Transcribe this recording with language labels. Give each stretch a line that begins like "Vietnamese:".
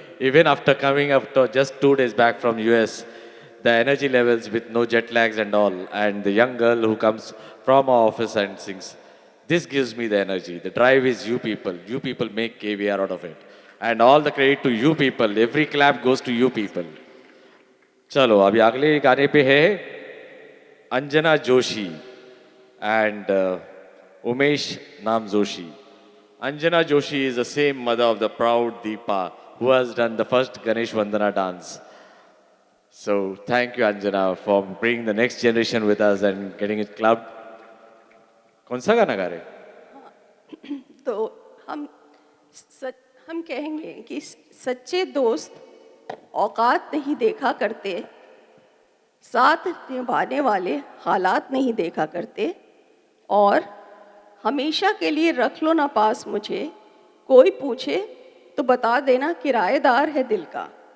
English: Even after coming after just 2 days back from US, the energy levels with no jet lags and all, and the young girl who comes from our office and sings. This gives me the energy. The drive is you people. You people make KVR out of it. And all the credit to you people. Every clap goes to you people.
Hindi: चलो अभी अगले गाने पे है Anjana Joshi and Umesh Nam Joshi.
English: Anjana Joshi is the same mother of the proud Deepa who has done the first Ganesh Vandana dance. So thank you Anjana for bringing the next generation with us and getting it clubbed.
Hindi: कौन सा गाना गा रहे? तो हम कहेंगे कि सच्चे दोस्त औकात नहीं देखा करते, साथ निभाने वाले हालात नहीं देखा करते, और हमेशा के लिए रख लो ना पास मुझे, कोई पूछे तो बता देना किराएदार है दिल का।